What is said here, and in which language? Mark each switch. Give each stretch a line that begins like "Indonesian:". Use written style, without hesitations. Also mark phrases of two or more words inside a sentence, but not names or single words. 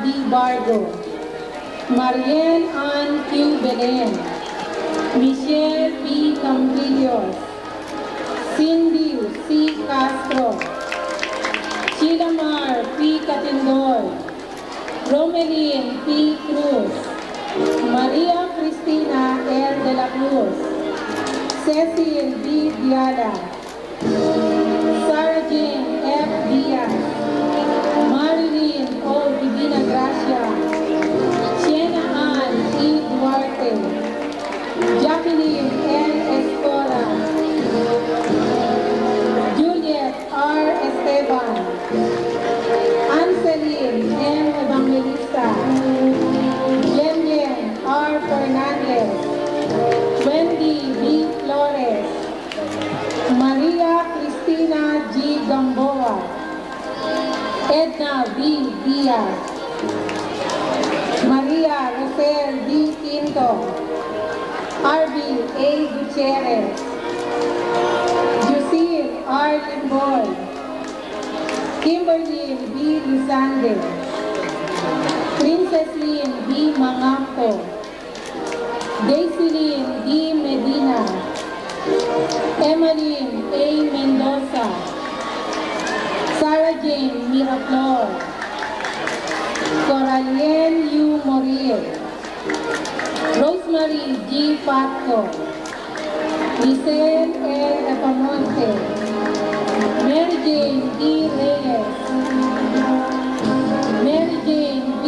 English: Bargo, Mariel Ann Q. Belen, Michelle P. Campillos, Cindy C. Castro, Sheila Mar P. Catindol, Romelyn P. Cruz, Maria Cristina L. de la Cruz, Cecil D. Diala, Sarah Jane F. Diaz, Marilyn O. Divina Gracia, Sienna Ann E. Duarte, Jacqueline L. Escola, Juliet R. Esteban, Anselin M. Evangelista, Yen R. Fernandez, Wendy B. Flores, Maria Cristina G. Gamboa, Edna B. Diaz, Maria Rosel D. Quinto, Arby A. Gutierrez, Lucille R. Limboy, Kimberly B. Luzande, Princess Lynn B. Mangampo, Daisy Lynn D. Medina, Emmeline A. Mendoza, Sarah Jane Miraflor, Coralien U. Moril, Rosemary G. Patco, Lisel L. Epamonte, Mary Jane D. Reyes, Mary Jane B.